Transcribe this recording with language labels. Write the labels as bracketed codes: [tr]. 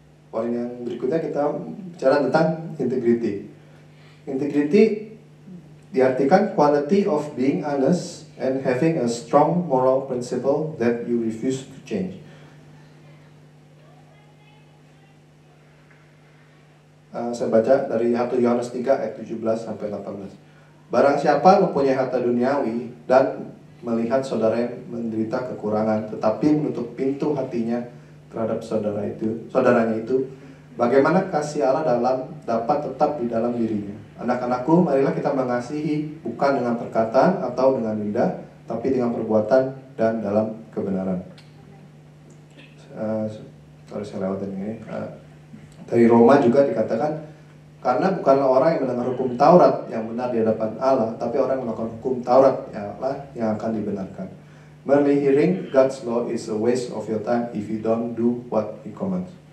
[id] Poin yang berikutnya kita bicara tentang integrity. [en] Integrity diartikan quality of being honest and having a strong moral principle that you refuse to change. [id] Saya baca dari 1 Yohanes 3 ayat 17 sampai 18. Barang siapa mempunyai harta duniawi dan melihat saudaranya menderita kekurangan, tetapi menutup pintu hatinya terhadap saudaranya itu, bagaimana kasih Allah dapat tetap di dalam dirinya? Anak-anakku, marilah kita mengasihi bukan dengan perkataan atau dengan lidah, tapi dengan perbuatan dan dalam kebenaran. Saya lewatin ini. Dari Roma juga dikatakan, karena bukanlah orang yang mendengar hukum Taurat yang benar di hadapan Allah, tapi orang yang melakukan hukum Taurat yang akan dibenarkan. [en] Merely hearing God's law is a waste of your time if you don't do what He commands.